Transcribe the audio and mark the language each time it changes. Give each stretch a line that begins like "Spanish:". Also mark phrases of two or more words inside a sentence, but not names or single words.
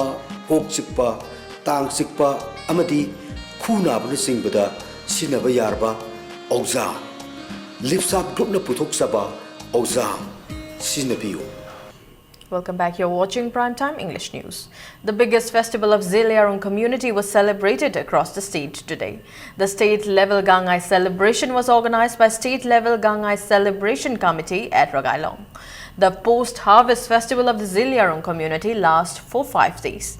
Manipuri: kok chikpa, tang chikpa amadi khu naba na singbada sinaba yarba Ozal Lipsap Group na puthok saba Ozal sinabiyo.
English: Welcome back. You're watching Primetime English News. The biggest festival of Ziliarong community was celebrated across the state today. The state-level Gangai celebration was organized by State-level Gangai Celebration Committee at Ragailong. The post-harvest festival of the Ziliarong community lasts for 5 days.